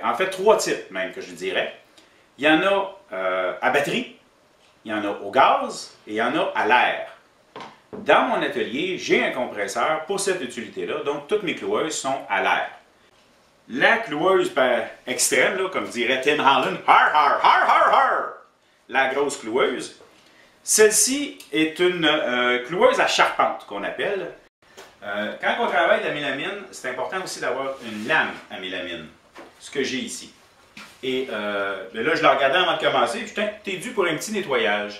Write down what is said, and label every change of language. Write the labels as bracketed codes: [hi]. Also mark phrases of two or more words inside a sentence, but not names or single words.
[fr] En fait, 3 types même que je dirais. Il y en a à batterie, il y en a au gaz et il y en a à l'air. Dans mon atelier, j'ai un compresseur pour cette utilité-là, donc toutes mes cloueuses sont à l'air. La cloueuse extrême, là, comme dirait Tim Holland, har har har har har! La grosse cloueuse. Celle-ci est une cloueuse à charpente qu'on appelle. Quand on travaille la mélamine, c'est important aussi d'avoir une lame à mélamine, ce que j'ai ici. Et là, je la regardais avant de commencer, puis t'es dû pour un petit nettoyage.